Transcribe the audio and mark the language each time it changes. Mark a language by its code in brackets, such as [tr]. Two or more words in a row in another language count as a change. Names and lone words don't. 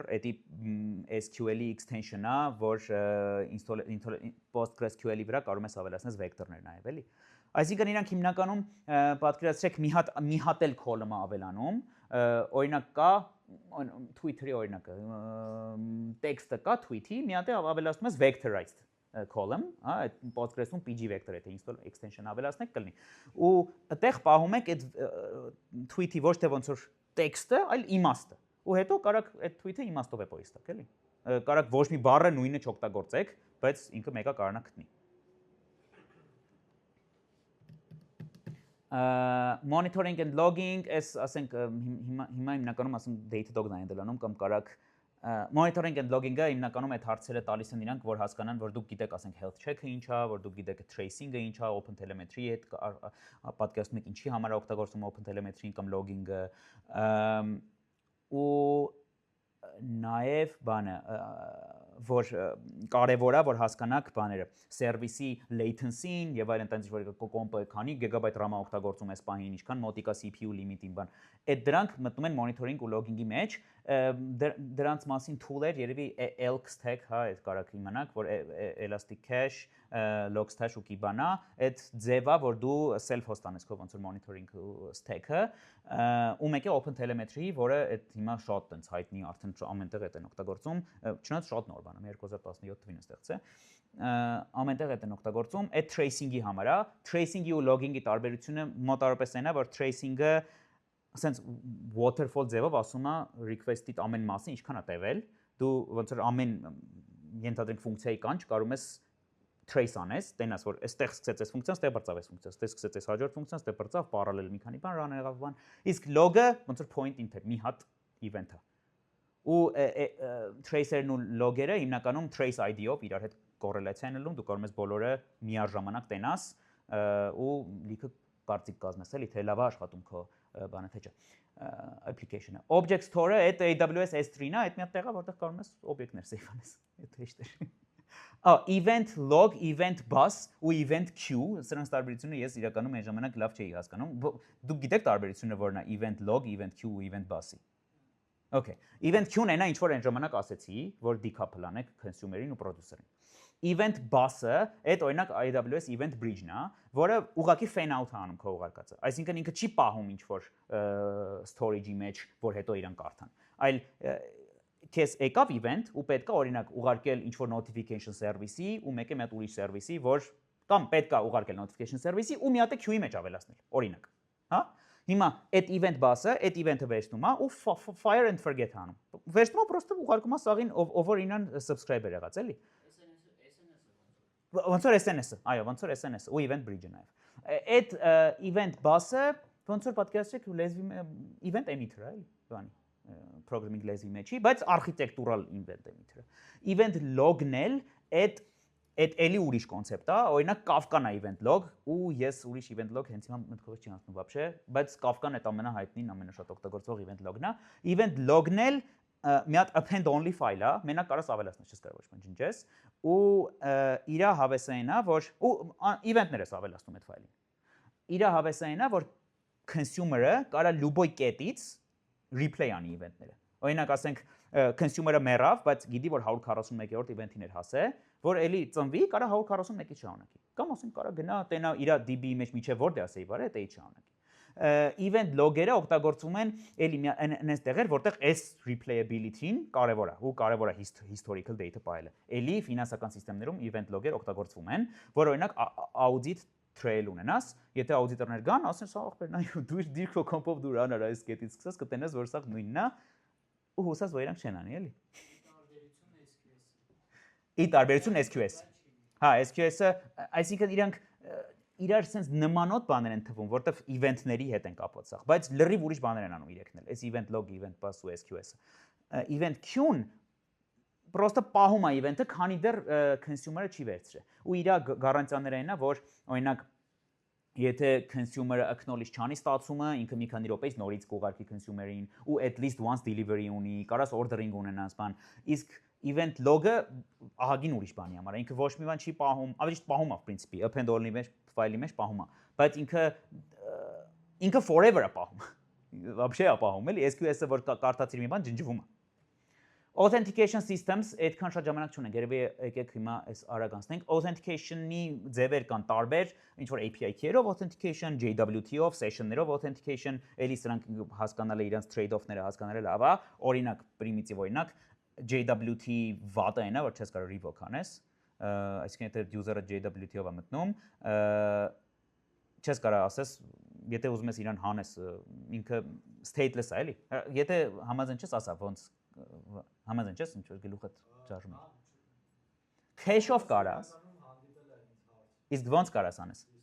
[hy] էդի SQL-ի extension-ա, որ PostgreSQL-ի վրա կարող ես ավելացնես vector-ներ նաև, էլի։ Այսինքն իրանք հիմնականում պատկերացրեք մի հատ էլ column-ը ավելանում, օրինակ կա Twitter-ի օրինակը, տեքստը կա tweet-ի, մի հատ է ավելացնում ես [en] vectorized column, [hy] հա, այդ Postgres-ում PG vector եթե [en] install extension [hy] ավելացնեք կլինի։ Ու այդտեղ պահում եք այդ tweet-ի ոչ թե ոնց որ տեքստը, այլ իմաստը։ Ու հետո կարաք այդ tweet-ը իմաստով է post-ակ, էլի։ Կարաք ոչ մի բառը նույնը չօգտագործեք, բայց ինքը մեկը կարողանա գտնի։ [en] Monitoring and logging, [hy] այս ասենք հիմա հիմնականում ասենք Datadog-ն է դելանում կամ կարաք [en] monitoring and logging- [hy] ը հիմնականում այդ հարցերը տալիս են իրանք, որ հասկանան, որ դուք գիտեք, ասենք [en] health check- [hy] ը ինչ է, որ դուք գիտեք tracing-ը ինչ է, OpenTelemetry-ի հետ պատկերացնում եք ինչի համար է օգտագործում OpenTelemetry-ին կամ logging-ը, ու նաև բանը, որ կարևոր է, որ հասկանաք բաները, սերվիսի latency-ին եւ այլն, այնտեղ որ կոմպը քանի գիգաբայթ RAM-ը օգտագործում ես պահին, ինչքան մոտիկա [en] CPU limit- [hy] ին բան։ Այդ դրանք մտնում են monitoring ու logging-ի մեջ, դրանց մասին tool-եր, երևի [en] elk stack, [hy] հա, այդ կարաք իմանաք, որ elastic cache, logstash ու Kibana, այդ ձևա, որ դու self-host անես քո ոնց որ [en] monitoring stack- [hy] ը, ու մեկը OpenTelemetry, որը այդ հիմա շատ տենց հայտնի արդեն ամենտեղ այդ են օգտագործում, չնայած շատ նոր բան է, 2017 թվականին ստեղծել է, ամենտեղ այդ են օգտագործում, այդ tracing-ի համար է, tracing-ի ու logging-ի տարբերությունը մոտավորապես այն է, որ tracing-ը ասենց waterfall ձևով ասում է request-ի ամեն մասը ինչքան է տևել, դու ոնց որ ամեն ենթադրենք ֆունկցիայի կանչ կարող ես trace անես, տենաս որ այստեղ սկսեց այս ֆունկցիան, այստեղ բրծավ այս ֆունկցիան, այստեղ սկսեց այս հաջորդ ֆունկցիան, այստեղ բրծավ parallel մի քանի բան run եղավ բան, իսկ log-ը ոնց որ [en] point in [hy] մի հատ event-ը։ Ու tracer-ն ու log-երը հիմնականում [en] trace ID- [hy] ով իրար հետ կոռելացիա են ելնում, դու կարող ես բոլորը միաժամանակ տենաս ու լիքը կարծիք կազմես, էլի թե լավ է աշխատում քո բանը թե չէ application-ը։ [en] Object store- [hy] ը այդ AWS S3-ն է, այդ մի հատ տեղ է, որտեղ կարող ես օբյեկտներ save անես, այդ հեշտ է։ [en] Event log, event bus ու event queue, [hy] սրանց տարբերությունը ես իրականում այն ժամանակ լավ չէի հասկանում։ Դուք գիտեք տարբերությունը որն է [en] event log, event queue [hy] ու [en] event bus- [hy] ի։ [en] Okay, event queue- [hy] ն այն ինչ որ այն ժամանակ ասեցի, որ decouple անեք consumer-ին ու producer-ին։ [en] Event bus- [hy] ը, այդ օրինակ AWS event bridge-ն է, որը ուղղակի [en] fan out [hy] անում քո ուղարկածը։ Այսինքն ինքը չի պահում ինչ որ storage-ի մեջ, որ հետո իրան կարդան։ Այլ քեզ եկավ event ու պետք է օրինակ ուղարկել ինչ որ [en] notification service- [hy] ի ու մեկ է մի հատ ուրիշ service-ի, որ կամ պետք է ուղարկել [en] notification service- [hy] ի ու մի հատ է queue-ի մեջ ավելացնել, օրինակ, հա։ Հիմա այդ [en] event bus- [hy] ը, այդ event-ը վերցնում է ու [en] fire and forget [hy] անում։ Վերցնում է պրոստը ուղարկում է սաղին ով որ ինան subscriber եղած, էլի։ Ոնց որ SNS-ը, այո, ոնց որ SNS-ը ու event bridge-ը նաև։ Այդ [en] event bus- [hy] ը ոնց որ պատկերացրեք լեզվի [en] event emitter- [hy] ը, էլի, բանի programming լեզվի մեջի, բայց [en] architectural event emitter- [hy] ը։ [en] Event log- [hy] ն էլ այդ էլի ուրիշ կոնցեպտ է, օրինակ Kafka-ն է [en] event log [hy] ու ես ուրիշ [en] event log [hy] հենց հիմա մտքովս չի անցնում вообще, բայց Kafka-ն այդ ամենահայտնին, ամենաշատ օգտագործվող [en] event log- [hy] ն է։ [en] Event log- [hy] ն էլ մի հատ [en] append only file [hy] է, մենակ կարաս ավելացնես, չես կարող ոչ մի ջնջես, ու իր հավեսը այն է, որ ու event-ներ ես ավելացնում այդ ֆայլին։ Իր հավեսը այն է, որ consumer-ը կարա լուբոյ կետից replay անի event-ները։ Օրինակ ասենք consumer-ը մեռավ, բայց գիտի որ 141-րդ event-ին էր հասել, որ էլի ծնվի, կարա 141-ից շարունակի։ Կամ ասենք կարա գնա տենա իր DB-ի մեջ միջև որտեղ է սեյվ արել, դեից շարունակի։ [en] Event log- [hy] երը օգտագործում են էլի այնպես տեղեր, որտեղ այս replayability-ին կարևոր է, ու կարևոր է [en] historical data file- [hy] ը։ Էլի ֆինանսական համակարգերում [en] event log- [hy] եր օգտագործվում են, որ օրինակ [en] audit trail [hy] ունենաս, եթե աուդիտորներ գան, ասեն սա ախպեր նայ դու դիր քո կոմպով դու րանար այս կետից սկսած կտենես որ սա նույնն է ու հուսած որ իրանք չեն անի էլի։ Ի տարբերություն SQS։ Հա, SQS-ը, այսինքն իրանք իրար sense նմանոտ բաներ են թվում, որտեվ event-ների հետ են կապված սա, բայց լրիվ ուրիշ բաներ են անում իրեքն էլ, այս [en] event log, event pass [hy] ու SQS-ը։ [en] Event queue- [hy] ն պրոստը պահում է event-ը, քանի դեռ consumer-ը չի վերցրել։ Ու իր գարանտիաները այնա, որ օրինակ եթե consumer-ը acknowledge չանի ստացումը, ինքը մի քանի րոպեից նորից կուղարկի consumer-ին ու [en] at least once delivery [hy] ունի, կարաս ordering ունենաս բան, իսկ [en] event log- [hy] ը ահագին ուրիշ բանի համար է, ինքը ոչ մի բան չի պահում, ավելի ճիշտ պահում է, [ru] в принципе, [hy] append-all-ի մեջ, ֆայլի մեջ պահում է, բայց ինքը forever է պահում։ Вообще է պահում, էլի, SQS-ը որ կարդացիր մի բան ջնջվում է։ [en] Authentication systems [hy] այդքան շատ ժամանակ չունենք, երևի եկեք հիմա այս արագ անցնենք։ Authentication-ի ձևեր կան տարբեր, ինչ որ API-քերով authentication, JWT-ով, session-ներով authentication, էլի սրանք հասկանալը իրենց trade-off-ները հասկանալը լավ է, օրինակ, primitive օրինակ, JWT վատը այնա, որ չես կարող revoke անես, այսինքն եթե user-ը JWT-ով է մտնում, չես կարող ասես, եթե ուզում ես իրան հանես, ինքը stateless է, էլի։ Եթե համաձայն չես, ասա ոնց համաձայն չես, ինչ որ գլուխդ ճարժում է։ Cache-ով կարաս։ Իսկ ոնց կարաս անես։